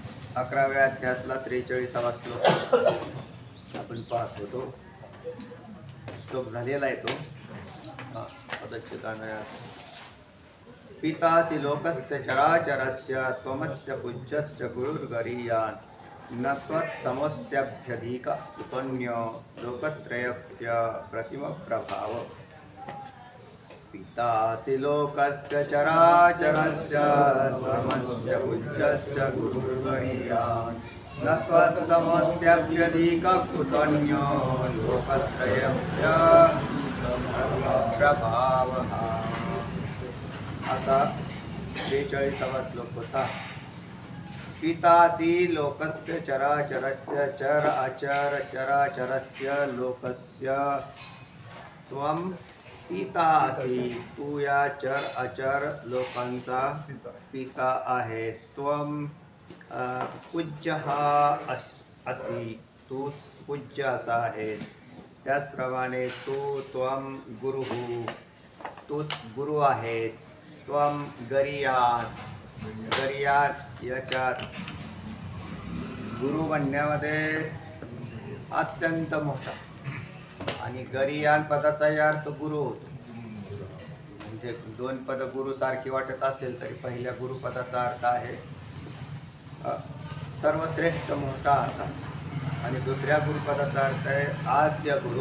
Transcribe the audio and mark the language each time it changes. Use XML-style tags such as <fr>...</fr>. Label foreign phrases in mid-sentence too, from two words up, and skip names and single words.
<mr>11व्या अध्यायातला 43वा श्लोक आपण पाहत होतो. श्लोक झालेला आहे तो</mr> <sa>पितासि लोकस्य चराचरस्य त्वमस्य पूज्यश्च गुरुर्गरीयान् न त्वत्समस्त्यभ्यधिक कुतन्यो लोकत्रयस्य प्रतिमप्रभाव. पितासि लोकस्य चराचरस्य त्वमस्य पूज्यश्च गुरुर्गरीयान् न त्वत्समस्त्यभ्यधिक कुतन्यो लोकत्रयस्य प्रभावः.</sa> <mr>असा 43वा श्लोक होता.</mr> <sa>पितासि लोकस्य चराचरस्य चर अचर चराचरस्य लोकस्य त्वं पिता असि.</sa> <mr>तू या चर अचर लोकांचा पिता आहेस.</mr> <sa>त्वं पूज्य असि.</sa> <mr>तूच पूज्य असा आहेस. त्याचप्रमाणे</mr> <sa>त्वं गुरुः.</sa> <mr>तूच गुरु आहेस.</mr> <sa>त्वं गरीयान.</sa> <mr>गरीयान याच्यात गुरु म्हणण्यामध्ये अत्यंत मोठा आणि गरीयान पदाचाही अर्थ गुरु होतो. म्हणजे दोन पद गुरु सारखी वाटत असेल तरी पहिल्या गुरुपदाचा अर्थ आहे सर्वश्रेष्ठ मोठा असा आणि दुसऱ्या गुरुपदाचा अर्थ आहे आद्य गुरु.</mr>